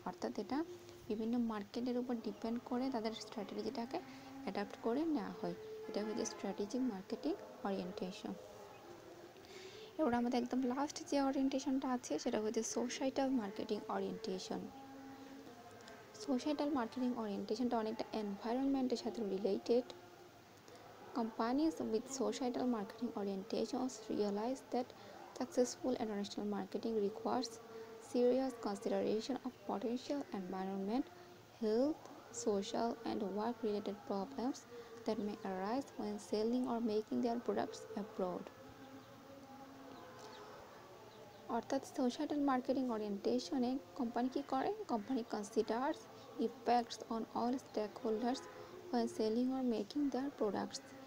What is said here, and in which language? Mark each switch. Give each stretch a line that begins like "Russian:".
Bangla: অর্থাৎ এটা বিভিন্ন মার্কেটের উপর ডিপেন্ড করে তাদের স্ট্র্যাটেজিটাকে অ্যাডাপ্ট করে নেওয়া হয়, এটা হচ্ছে স্ট্র্যাটেজিক মার্কেটিং ওরিয়েন্টেশন। এবার আমাদের একদম লাস্ট যে ওরিয়েন্টেশনটা আছে সেটা হচ্ছে societal marketing orientation. Societal marketing ওরিয়েন্টেশনটা অনেকটা এনভায়রনমেন্টের সাথে related.
English: Companies with societal marketing orientations realize that successful international marketing requires serious consideration of potential environment, health, social, and work-related problems that may arise when selling or making their products abroad.
Bangla: অর্থাৎ societal marketing ওরিয়েন্টেশনে company কী করে?
English: Company considers effects on all stakeholders when selling or making their products.